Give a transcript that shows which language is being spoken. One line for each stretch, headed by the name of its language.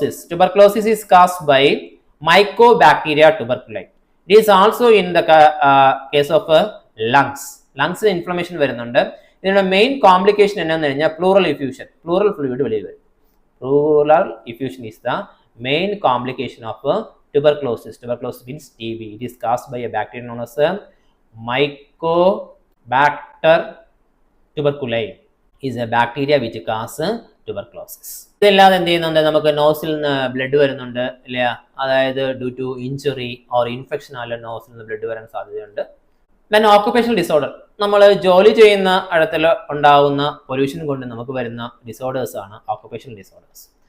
English: Tuberculosis is caused by Mycobacteria tuberculosis. It is also in the case of lungs.
Malayalam: ലങ്സിന് inflammation വരുന്നുണ്ട്. ഇതിന്റെ main complication എന്താണെന്ന് കഴിഞ്ഞാൽ plural fluid വെളിയിൽ വരും.
English: Pleural effusion is the main complication of tuberculosis. Tuberculosis means TB. It is caused by a bacteria known as Mycobacter tuberculosis. Is a bacteria which causes tuberculosis.
Malayalam: ഇതെല്ലാതെ എന്ത് ചെയ്യുന്നുണ്ട്, നമുക്ക് nozzle നിന്ന് blood വരുന്നുണ്ട് ഇല്ല, അതായത് due to injury or infection ആയാലും nozzle നിന്ന് blood വരാൻ സാധ്യതയുണ്ട്. ദെൻ ഓക്കുപേഷണൽ ഡിസോർഡർ, നമ്മൾ ജോലി ചെയ്യുന്ന ഇടത്തിൽ ഉണ്ടാകുന്ന പൊല്യൂഷൻ കൊണ്ട് നമുക്ക് വരുന്ന ഡിസോർഡേഴ്സ് ആണ് ഓക്കുപേഷണൽ ഡിസോർഡേഴ്സ്.